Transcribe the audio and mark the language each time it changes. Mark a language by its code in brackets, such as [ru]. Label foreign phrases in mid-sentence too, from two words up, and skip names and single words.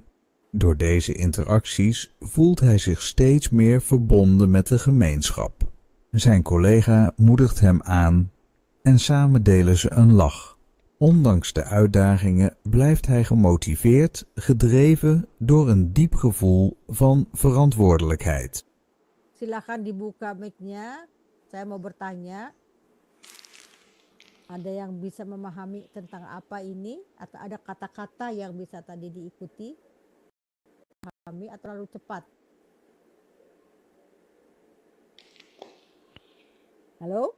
[nl] Door deze interacties voelt hij zich steeds meer verbonden met de gemeenschap. Zijn collega moedigt hem aan en samen delen ze een lach. Ondanks de uitdagingen blijft hij gemotiveerd, gedreven door een diep gevoel van verantwoordelijkheid. [id] Silakan dibuka mic-nya. Saya mau bertanya. Ada yang bisa memahami tentang apa ini? Atau ada kata-kata yang bisa tadi diikuti? Pahami atau terlalu cepat? Halo?